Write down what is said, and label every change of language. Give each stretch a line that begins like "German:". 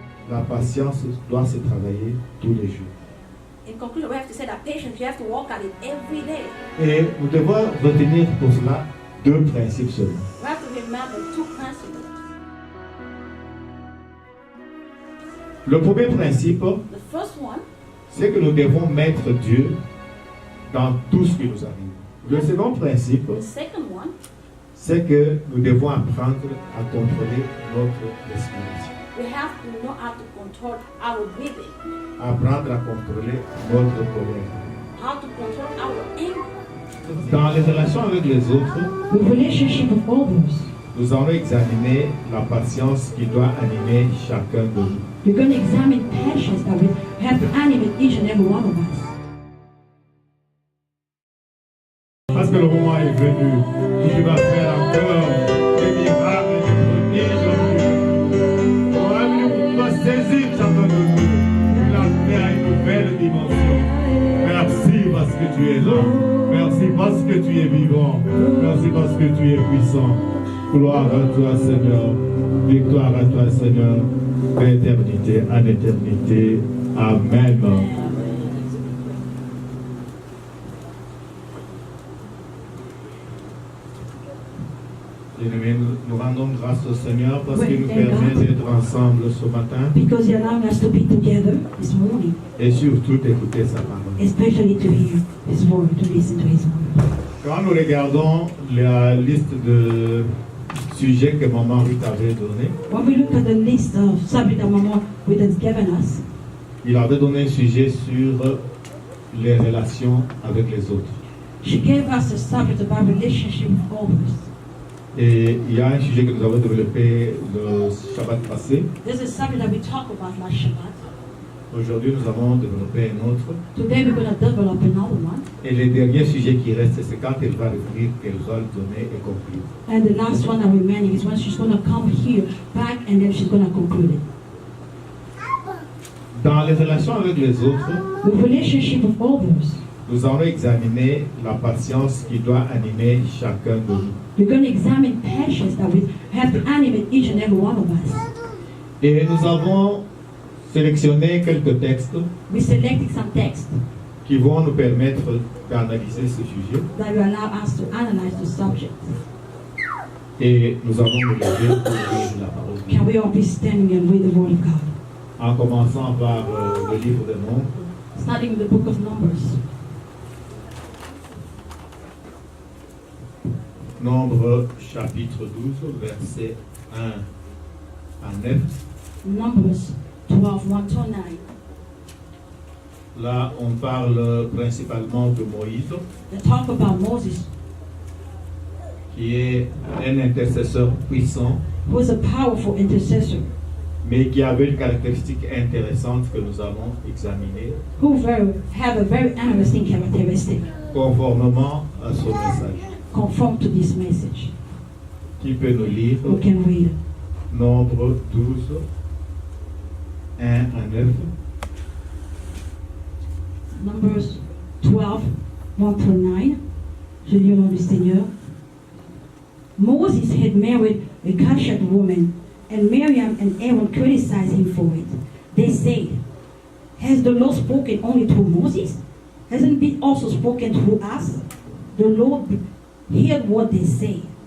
French: la patience doit se travailler tous les jours.
English: In conclusion, we have to say that patience, you have to work at it every day.
French: Et nous devons retenir pour cela deux principes seulement.
English: We have to remember two principles.
French: Le premier principe,
English: The first one,
French: c'est que nous devons mettre Dieu dans tout ce qui nous arrive. Le second principe,
English: the second one,
French: c'est que nous devons apprendre à contrôler notre respiration.
English: we have to know how to control our breathing,
French: Apprendre à contrôler notre colère.
English: how to control our anger.
French: Dans les relations avec les autres,
English: With relationship with others,
French: nous allons examiner la patience qui doit animer chacun de nous.
English: we're going to examine passions that we have to animate each and every one of us.
French: Parce que le moment est venu où tu vas faire encore des miracles et des prodiges. On est venu pour toi saisir chacun de nous et l'amener à une nouvelle dimension. Merci parce que tu es là. Merci parce que tu es vivant. Merci parce que tu es puissant. Gloire à toi, Seigneur. Victoire à toi, Seigneur. D'éternité en éternité. Amen. Bien-aimés, nous rendons grâce au Seigneur parce qu'il nous permet d'être ensemble ce matin
English: Because He allowed us to be together this morning,
French: et surtout d'écouter sa parole.
English: especially to hear His word, to listen to His word.
French: Quand nous regardons la liste de sujets que Maman Ruth avait donné,
English: When we look at the list of subjects that Mama Ruth has given us,
French: il avait donné un sujet sur les relations avec les autres.
English: she gave us a subject about relationship with others.
French: Et il y a un sujet que nous avons développé le Shabbat passé.
English: This is a subject that we talked about last Shabbat.
French: Aujourd'hui, nous avons développé un autre.
English: Today we're going to develop another one.
French: Et le dernier sujet qui reste, c'est quand elle va revenir, qu'elle va le donner et conclure.
English: And the last one that remaining is when she's going to come here back and then she's going to conclude it.
French: Dans les relations avec les autres,
English: With relationship with others,
French: nous allons examiner la patience qui doit animer chacun de nous.
English: we're going to examine passions that we have to animate each and every one of us.
French: Et nous avons sélectionné quelques textes
English: We selected some texts
French: qui vont nous permettre d'analyser ce sujet.
English: that will allow us to analyze the subject.
French: Et nous allons nous lever pour lire la parole de Dieu.
English: Can we all be standing and read the Word of God?
French: En commençant par le livre des Nombres,
English: Starting with the book of Numbers.
French: Nombre chapitre 12, versets 1 à 9.
English: Numbers 12, 1 to 9.
French: Là, on parle principalement de Moïse,
English: They talk about Moses,
French: qui est un intercesseur puissant,
English: who is a powerful intercessor,
French: mais qui avait une caractéristique intéressante que nous allons examiner
English: who have a very interesting characteristic
French: conformément à son message.
English: conform to this message.
French: Qui peut nous lire
English: Who can read?
French: Nombre 12, 1 à 9.
English: Numbers 12, 1 to 9.
French: Je lis au nom du Seigneur.
English: Moses had married a Cushite woman, and Miriam and Aaron criticized him for it. They said, "Has the Lord spoken only through Moses? Hasn't he also spoken through us?" The Lord heard what they said.